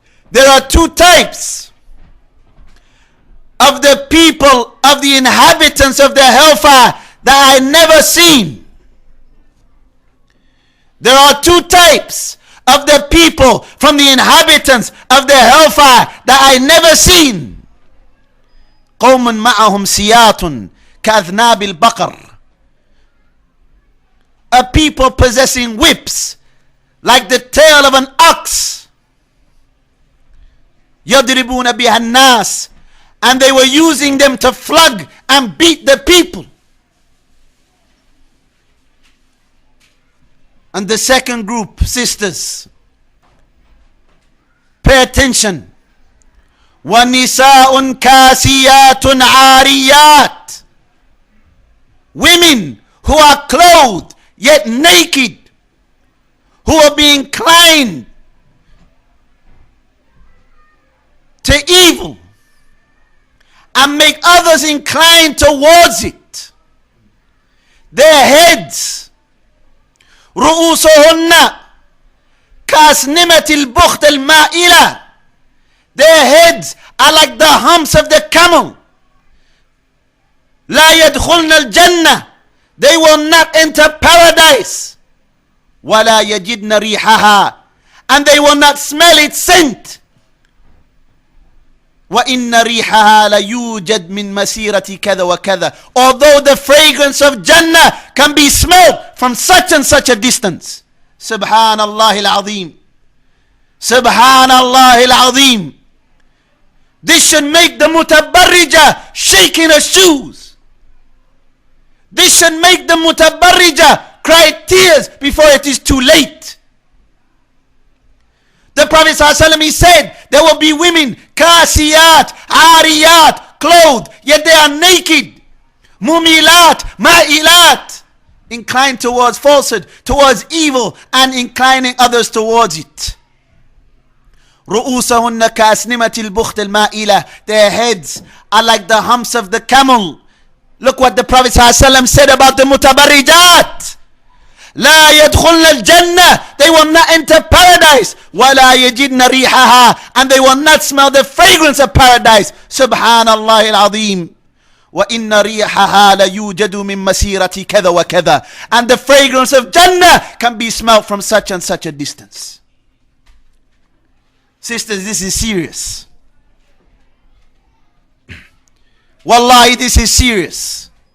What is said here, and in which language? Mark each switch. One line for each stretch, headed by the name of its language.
English: There are two types of the people, of the inhabitants of the hellfire that I never seen. There are two types of the people from the inhabitants of the hellfire that I never seen.
Arabic: قوم معهم سياط كأذناب البقر.
English: A people possessing whips like the tail of an ox.
Arabic: يضربون بها الناس,
English: and they were using them to flog and beat the people. And the second group, sisters, pay attention.
Arabic: وَنِسَاءٌ كَاسِيَاتٌ عَارِيَاتٌ.
English: Women who are clothed yet naked, who are being inclined to evil and make others inclined towards it. Their heads,
Arabic: رؤوسهن كأسنمة البخت المائلة.
English: Their heads are like the humps of the camel.
Arabic: لا يدخلن الجنة.
English: They will not enter paradise.
Arabic: ولا يجدن ريحها.
English: And they will not smell its scent.
Arabic: وَإِنَّ رِيحَهَا لَيُوجَدْ مِنْ مَسِيرَةِ كَذَا وَكَذَا.
English: Although the fragrance of Jannah can be smelled from such and such a distance.
Arabic: Subhanallah al-Azim. Subhanallah al-Azim.
English: This should make the mutabarrija shake in her shoes. This should make the mutabarrija cry tears before it is too late. The Prophet ﷺ, he said, there will be women, kasiyat, ariyat, clothed, yet they are naked. Mumilat, ma'ilat, inclined towards falsehood, towards evil, and inclining others towards it.
Arabic: رؤوسهن كأسنمة البخت المائلة.
English: Their heads are like the humps of the camel. Look what the Prophet ﷺ said about the mutabarrijat.
Arabic: لا يدخلن الجنة.
English: They will not enter paradise.
Arabic: ولا يجدن ريحها.
English: And they will not smell the fragrance of paradise.
Arabic: Subhanallah al-Azim. وإن ريحها ليوجد من مسيرة كذا وكذا.
English: And the fragrance of Jannah can be smelled from such and such a distance. Sisters, this is serious. Wallahi, this is serious.